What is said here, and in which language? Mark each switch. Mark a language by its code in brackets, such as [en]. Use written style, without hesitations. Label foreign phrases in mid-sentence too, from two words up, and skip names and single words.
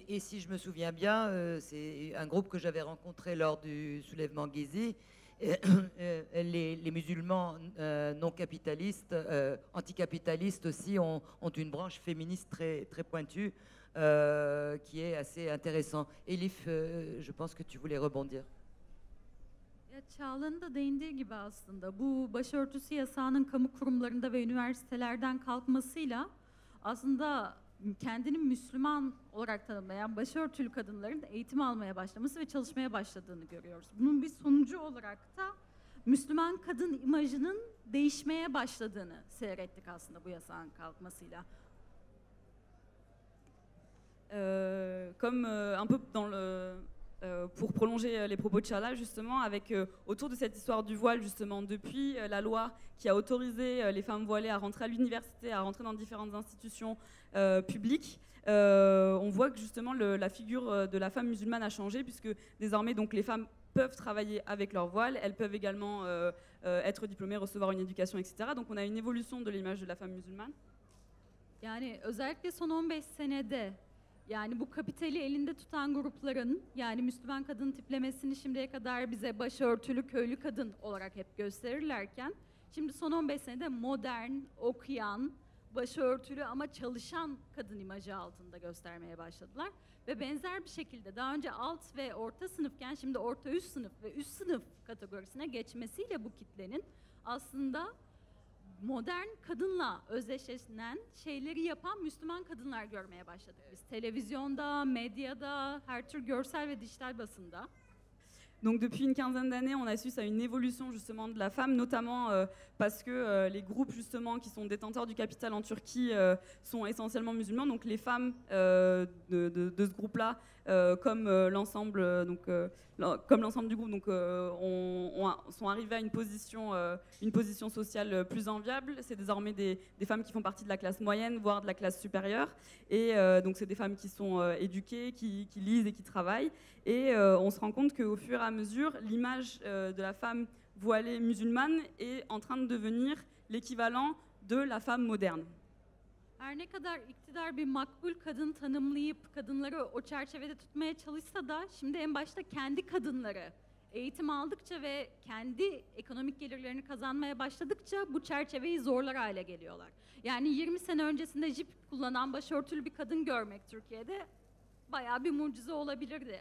[fr] Et si je me souviens bien, c'est un groupe que j'avais rencontré lors du soulèvement Gezi les musulmans non capitalistes, anticapitalistes aussi, ont une branche féministe très pointue qui est assez intéressant. Elif, je pense que tu voulais rebondir. [tr] Ya Çağla'nın da değindiği gibi aslında bu başörtüsü yasağının kamu kurumlarında ve üniversitelerden kalkmasıyla aslında kendini Müslüman olarak tanımlayan başörtülü kadınların eğitim almaya başlaması ve çalışmaya başladığını görüyoruz. Bunun bir sonucu olarak da Müslüman kadın imajının değişmeye başladığını seyrettik aslında bu yasağın kalkmasıyla. [fr] Comme un peu pour prolonger les propos de Çağla, justement, avec autour de cette histoire du voile, justement, depuis la loi qui a autorisé les femmes voilées à rentrer à l'université, à rentrer dans différentes institutions publiques, on voit que justement la figure de la femme musulmane a changé, puisque désormais donc, les femmes peuvent travailler avec leur voile, elles peuvent également être diplômées, recevoir une éducation, etc. Donc on a une évolution de l'image de la femme musulmane. [tr] Yani özellikle son 15 senede yani bu kapitali elinde tutan grupların yani Müslüman kadın tiplemesini şimdiye kadar bize başörtülü köylü kadın olarak hep gösterirlerken şimdi son 15 senede modern, okuyan, başörtülü ama çalışan kadın imajı altında göstermeye başladılar. Ve benzer bir şekilde daha önce alt ve orta sınıfken şimdi orta üst sınıf ve üst sınıf kategorisine geçmesiyle bu kitlenin aslında modern kadınla özdeşleşen şeyleri yapan Müslüman kadınlar görmeye başladık biz. Televizyonda, medyada, her tür görsel ve dijital basında. [fr] Donc depuis une quinzaine d'années, on assiste à une évolution justement de la femme, notamment parce que les groupes justement qui sont détenteurs du capital en Turquie sont essentiellement musulmans. Donc les femmes de ce groupe-là, comme l'ensemble du groupe, donc sont arrivées à une position sociale plus enviable. C'est désormais des femmes qui font partie de la classe moyenne, voire de la classe supérieure. Et donc c'est des femmes qui sont éduquées, qui lisent et qui travaillent. Et on se rend compte qu'au fur et à mesure, l'image de la femme voilée musulmane est en train de devenir l'équivalent de la femme moderne. [tr] Her ne kadar iktidar bir makbul kadın tanımlayıp kadınları o çerçevede tutmaya çalışsa da şimdi en başta kendi kadınları eğitim aldıkça ve kendi ekonomik gelirlerini kazanmaya başladıkça bu çerçeveyi zorlar hale geliyorlar. Yani 20 sene öncesinde jip kullanan başörtülü bir kadın görmek Türkiye'de bayağı bir mucize olabilirdi.